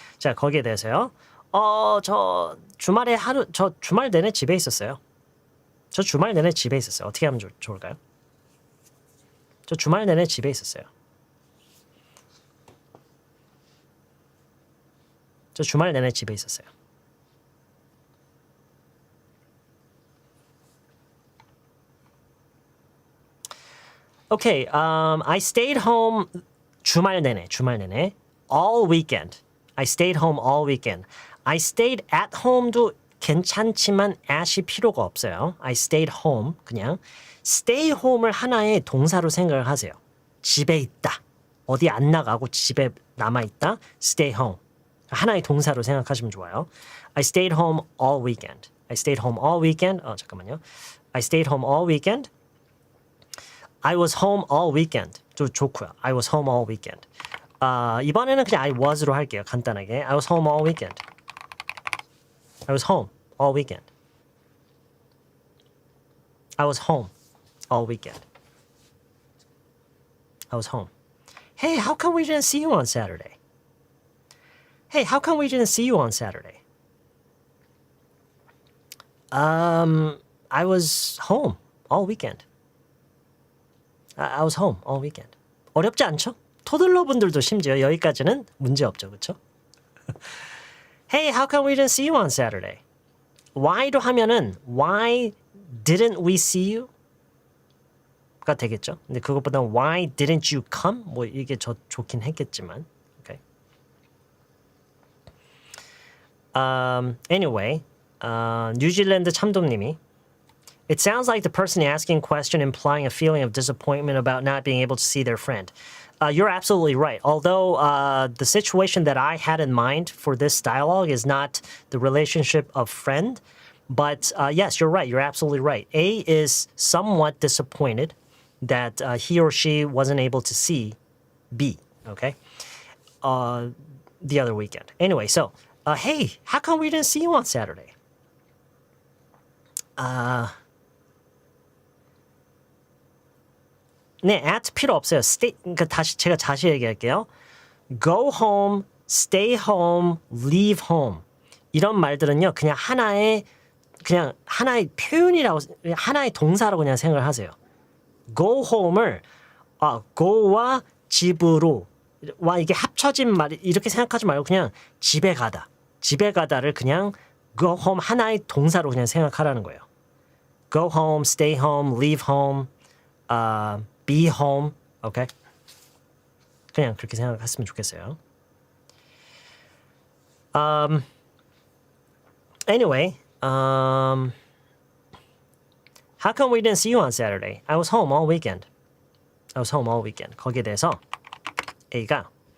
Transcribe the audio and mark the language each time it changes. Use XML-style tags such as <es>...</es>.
<ko>자, 거기에 대해서요. 저 주말 내내 집에 있었어요. 저 주말 내내 집에 있었어요. 어떻게 하면 좋을까요? 저 주말 내내 집에 있었어요. 저 주말 내내 집에 있었어요.</ko> <en>Okay, I stayed home</en> <ko>주말 내내</ko> <en>all weekend. I stayed home all weekend. I stayed at home</en> <ko>도 괜찮지만 at이 필요가 없어요.</ko> <en>I stayed home</en> <ko>그냥 stay home을 하나의 동사로 생각을 하세요. 집에 있다. 어디 안 나가고 집에 남아 있다.</ko> <en>Stay home.</en> <ko>하나의 동사로 생각하시면 좋아요.</ko> <en>I stayed home all weekend. I stayed home all weekend.</en> <ko>잠깐만요.</ko> <en>I stayed home all weekend. I was home all weekend.</en> <ko>좀 좋고요.</ko> <en>I was home all weekend.</en> <ko>이번에는 그냥 I was로 할게요.</ko> <en>간단하게. I was home all weekend. I was home all weekend. I was home all weekend. I was home. Hey, how come we didn't see you on Saturday? Hey, how come we didn't see you on Saturday? I was home all weekend. I was home all weekend.</en> <ko>어렵지 않죠? 토들러분들도 심지어 여기까지는 문제 없죠, 그렇죠?</ko> <en>Hey, how come we didn't see you on Saturday? Why</en> <ko>로 하면은</ko> <en>Why didn't we see you?</en> <ko>가 되겠죠. 근데 그것보다</ko> <en>Why didn't you come?</en> <ko>뭐 이게 좋긴 했겠지만.</ko> <en>Okay. Anyway, 뉴질랜드 참돔님이 It sounds like the person asking question implying a feeling of disappointment about not being able to see their friend. You're absolutely right. Although the situation that I had in mind for this dialogue is not the relationship of friend, but yes, you're right. You're absolutely right. A is somewhat disappointed that he or she wasn't able to see B, okay? The other weekend. Anyway, so, hey, how come we didn't see you on Saturday?</en> <ko>네, at 필요 없어요. Stay, 그러니까 제가 다시 얘기할게요.</ko> <en>Go home, stay home, leave home.</en> <ko>이런 말들은요, 그냥 하나의 표현이라고, 하나의 동사라고 그냥 생각을 하세요. Go home을 go와 집으로 와 이게 합쳐진 말 이렇게 생각하지 말고 그냥 집에 가다를 그냥 go home 하나의 동사로 그냥 생각하라는 거예요.</ko> <en>Go home, stay home, leave home, be home, okay?</en> <ko>그냥 그렇게 생각했으면 좋겠어요.</ko> <en>Anyway, how come we didn't see you on Saturday? I was home all weekend. I was home all weekend.</en> <ko>거기에 대해서 A가</ko>